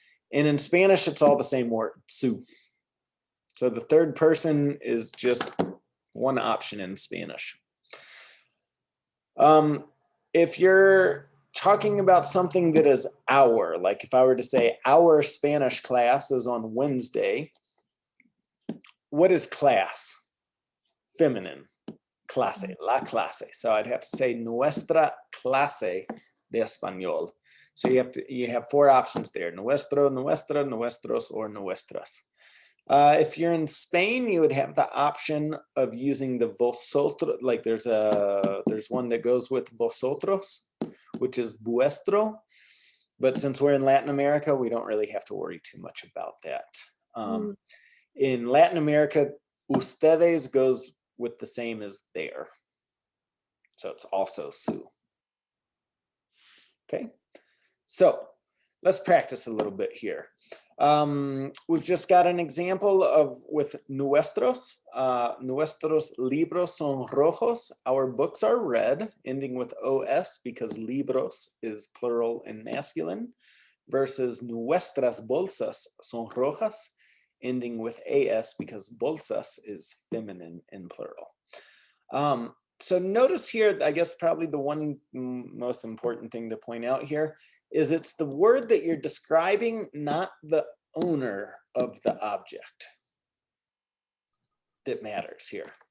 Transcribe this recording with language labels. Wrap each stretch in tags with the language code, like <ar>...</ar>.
<en>And in Spanish, it's all the same word, su. So the third person is just one option in Spanish. If you're talking about something that is our, like if I were to say our Spanish class is on Wednesday, what is class? Feminine.</en> <es>Clase, la clase.</es> <en>So I'd have to say</en> <es>nuestra clase de español.</es> <en>So you have four options there: nuestro, nuestra, nuestros, or nuestras. If you're in Spain, you would have the option of using the vosotros. Like there's one that goes with vosotros, which is vuestro. But since we're in Latin America, we don't really have to worry too much about that. In Latin America, ustedes goes with the same as there. So it's also su. Okay, so let's practice a little bit here. We've just got an example of with nuestros.</en> <es>Nuestros libros son rojos.</es> <en>Our books are red, ending with os because libros is plural and masculine, versus</en> <es>nuestras bolsas son rojas,</es> <en>ending with as because bolsas is feminine and plural. So notice here, I guess probably the one most important thing to point out here is it's the word that you're describing, not the owner of the object, that matters here.</en>